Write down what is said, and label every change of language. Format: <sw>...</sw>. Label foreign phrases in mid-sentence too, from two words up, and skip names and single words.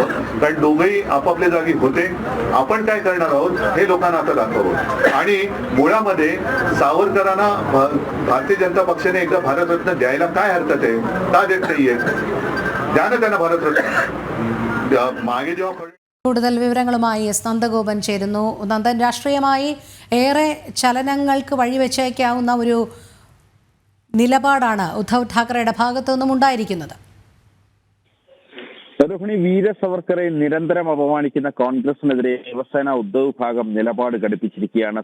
<mr>कारण दोघंही आपापल्या जागी होते. आपण काय करणार आहोत हे लोकांना आता दाखवावं. आणि मुळामध्ये सावरकरांना भारतीय जनता पक्षाने एकदा भारतरत्न द्यायला काय हरकत आहे? का देत नाहीये? द्या ना त्यांना भारतरत्न. मागे जेव्हा</mr> <ml>കൂടുതൽ വിവരങ്ങളുമായി എസ് നന്ദഗോപൻ ചേരുന്നു. നന്ദൻ, രാഷ്ട്രീയമായി ഏറെ ചലനങ്ങൾക്ക് വഴിവെച്ചേക്കാവുന്ന ഒരു നിലപാടാണ് ഉദ്ധവ് ഠാക്കറെയുടെ ഭാഗത്തു നിന്നും ഉണ്ടായിരിക്കുന്നത്. രോഹിണി, വീര സവർക്കറെ നിരന്തരം അപമാനിക്കുന്ന കോൺഗ്രസിനെതിരെ ശിവസേന ഉദ്ധവ് ഭാഗം നിലപാട് ഘടിപ്പിച്ചിരിക്കുകയാണ്.</ml>